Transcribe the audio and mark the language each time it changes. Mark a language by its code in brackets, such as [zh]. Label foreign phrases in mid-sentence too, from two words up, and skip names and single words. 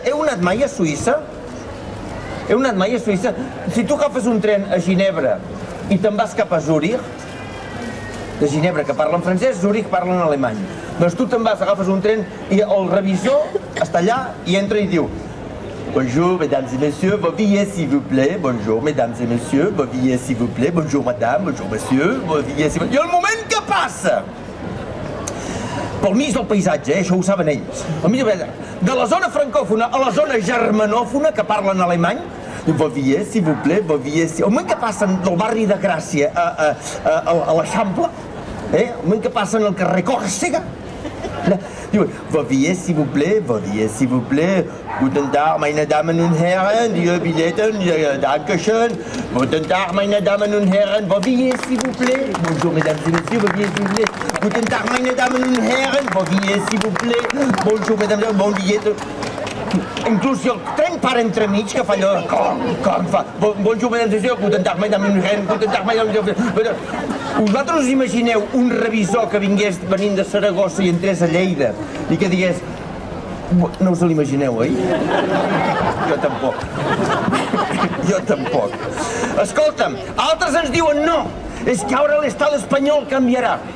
[ca] Heu anat mai a Suïssa? Heu anat mai a Suïssa? Si tu agafes un tren a Ginebra i te'n vas cap a Zúrich, de Ginebra, que parlen francès, Zúrich parlen alemany. Doncs tu te'n vas, agafes un tren i el revisor està allà i entra i diu: [fr] Bonjour, mesdames et messieurs, vos billets, s'il vous plaît. Bonjour, mesdames et messieurs, vos billets, s'il vous plaît. Bonjour, madame, bonjour, monsieur, vos billets, s'il vous plaît. [ca] I el moment que passa pel mig del paisatge, això ho saben ells, de la zona francòfona a la zona germanòfona, que parlen alemany, [fr] vos billets, s'il vous plaît, vos billets, s'il vous plaît. [ca] El moment que passen del barri de Gràcia a l'Eixample, el moment que passen al carrer Còrsega, diuen, [fr] vos billets, s'il vous plaît, vos billets, s'il vous plaît. [de] Guten Tag, meine Damen und Herren, die Billetten, Dankeschön. Guten Tag, meine Damen und Herren, [fr] vos billets, s'il vous plaît. Bonjour, mesdames et messieurs, vos billets, s'il vous plaît. [de] Guten Tag, meine Damen und Herren, [fr] vos billets, s'il vous plaît. Bonjour, mesdames et messieurs, bon billet. [ca] Inclús si el tren para entremig, que fa allò, com fa, [fr] bonjour, mesdames et messieurs, [de] guten Tag, meine Damen und Herren, guten Tag, meine Damen und Herren. [ca] Vosaltres us imagineu un revisor que vingués venint de Saragossa i entrés a Lleida i que digués... No us l'imagineu, oi? Jo tampoc. Jo tampoc. Escolta'm, altres ens diuen no, és que ara l'estat espanyol canviarà.